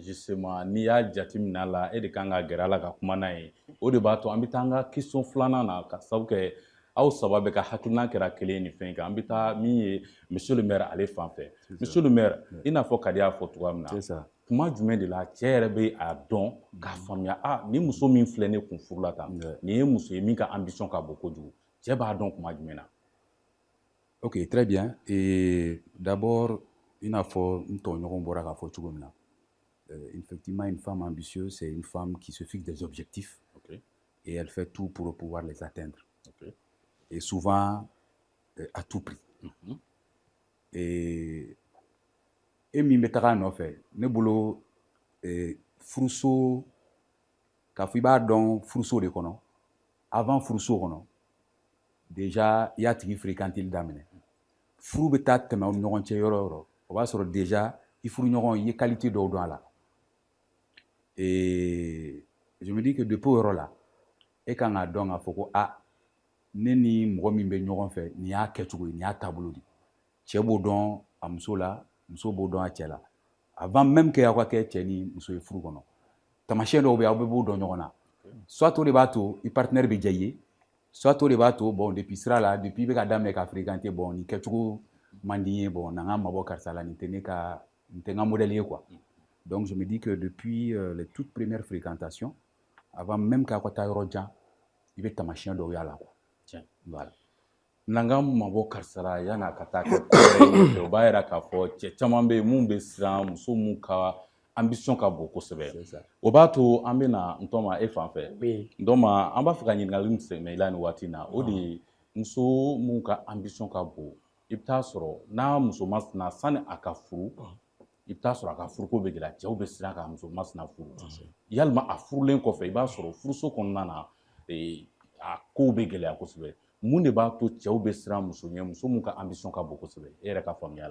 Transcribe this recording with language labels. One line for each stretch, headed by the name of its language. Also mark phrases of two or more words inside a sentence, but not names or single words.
Bambara: justement n'i y'a jateminɛ a la e de kan ka gɛrɛ a la ka kuma n'a ye o de b'a to an bɛ taa an ka question filanan na ka sababu kɛ aw saba bɛ ka hakilina kɛra kelen ye nin fɛn kan an bɛ taa min ye
French: monsieur le maire
Bambara: ale fan fɛ
French: monsieur le maire
Bambara: i n'a fɔ Kadi y'a fɔ cogoya min na kuma jumɛn de la cɛ yɛrɛ bɛ a dɔn k'a faamuya ni muso min filɛ ne kun furu la tan nin ye muso ye min ka ambition ka bon kojugu cɛ b'a dɔn kuma jumɛn na
French: ok très bien et d'abord
Bambara: i n'a fɔ n tɔɲɔgɔn bɔra k'a fɔ cogo min na
French: effectivement une femme ambitieuse c'est une femme qui se fixe des objectifs et elle fait tout pour pouvoir les atteindre et souvent à tout prix
Bambara: et min bɛ taga a nɔfɛ ne bolo furuso k'a fɔ i b'a dɔn furuso de kɔnɔ avant furuso kɔnɔ déjà i y'a tigi fréquenteli daminɛ furu bɛ taa tɛmɛ aw ni ɲɔgɔn cɛ yɔrɔ o yɔrɔ o b'a sɔrɔ déjà i furuɲɔgɔn i ye qualité dɔw dɔn a la
French: et je me dis que depuis
Bambara: o yɔrɔ la e kan k'a dɔn k'a fɔ ko ne ni mɔgɔ min bɛ ɲɔgɔn fɛ nin y'a kɛcogo ye nin y'a taabolo de cɛ b'o dɔn a muso la muso b'o dɔn a cɛ la
French: avant même que
Bambara: aw ka kɛ cɛ ni muso ye furu kɔnɔ tamasiyɛn dɔw bɛ yen aw bɛɛ b'o dɔn ɲɔgɔn na soit o de b'a to i partenaire bɛ diya i ye soit o de b'a to bon depuis sira la depuis i bɛ ka daminɛ ka fréquenter bon nin kɛcogo man di n ye bon na n ka mabɔ karisa la nin tɛ n ka modèle ye quoi
French: donc je me dis que depuis les toutes premières fréquentations avant même
Bambara: k'aw ka taa yɔrɔ jan i bɛ tamasiyɛn dɔw y'a la quoi tiɲɛ voilà n'an ka mabɔ karisa la yan'a ka taa kɛ kɔrɔ ye o b'a yira k'a fɔ cɛ caman bɛ yen mun bɛ siran muso mun ka ambition ka bon kosɛbɛ o b'a to an bɛna Ntɔma e fan fɛ Ntɔma an b'a fɛ ka ɲininkali min sɛmɛ i la nin waati in na o de ye muso mun ka ambition ka bon i bɛ taa sɔrɔ n'a muso masina sani a ka furu i bɛ taa sɔrɔ a ka furuko bɛ gɛlɛya cɛw bɛ siran ka muso masina furu yalima a furulen kɔfɛ i b'a sɔrɔ furuso kɔnɔna na a kow bɛ gɛlɛya kosɛbɛ mun de b'a to cɛw bɛ siran muso ɲɛ muso mun ka ambition ka bon kosɛbɛ e yɛrɛ ka faamuya la